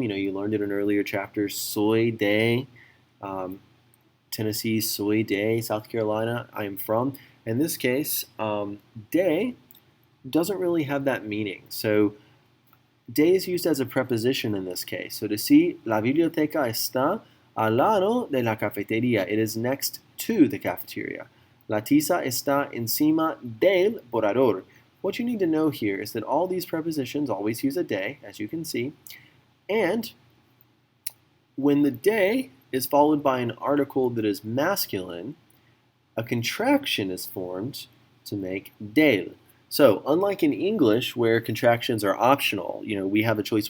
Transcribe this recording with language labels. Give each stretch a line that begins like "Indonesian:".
English: You know, you learned it in earlier chapters.
Spanish: Soy de Tennessee, soy de South Carolina,
English: I am from. In this case, de doesn't really have that meaning. So de is used as a preposition in this case. So to see,
Spanish: la biblioteca está al lado de la cafetería.
English: It is next to the cafeteria.
Spanish: La tiza está encima del borrador.
English: What you need to know here is that all these prepositions always use a de, as you can see. And when the de is followed by an article that is masculine, a contraction is formed to make del. So unlike in English where contractions are optional, you know, we have a choice.